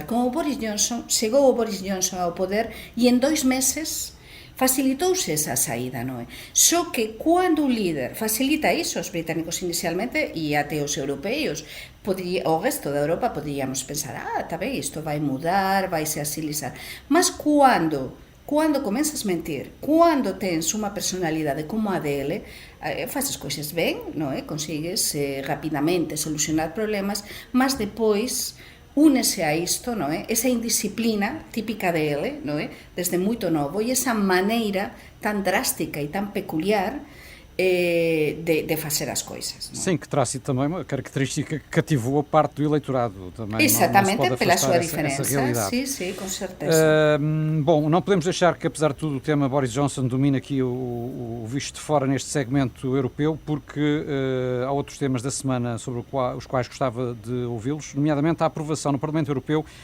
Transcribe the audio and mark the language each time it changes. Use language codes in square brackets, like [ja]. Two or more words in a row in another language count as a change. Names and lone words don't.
[gl] Como Boris Johnson, chegou o Boris Johnson ao poder e en 2 meses facilitouse esa saída, non é? Só que cando un líder facilita iso, os británicos inicialmente e até os europeos, o resto da Europa poderíamos pensar, está ben, isto vai mudar, vai se asilizar. Mas Quando comenzas a mentir, quando tens unha personalidade como a dele, fazes coisas ben, non é? Consigues rapidamente solucionar problemas, mas depois únese a isto, non é? Esa indisciplina típica dele, non é? Desde moito novo, e esa maneira tan drástica e tan peculiar de fazer as coisas. Não? [pt] Sim, que terá sido também uma característica que cativou a parte do eleitorado também. Exatamente, não pela sua diferença. diferença. Sim, com certeza. Bom, não podemos deixar que, apesar de tudo, o tema Boris Johnson domina aqui o visto de fora neste segmento europeu, porque há outros temas da semana sobre os quais gostava de ouvi-los, nomeadamente a aprovação no Parlamento Europeu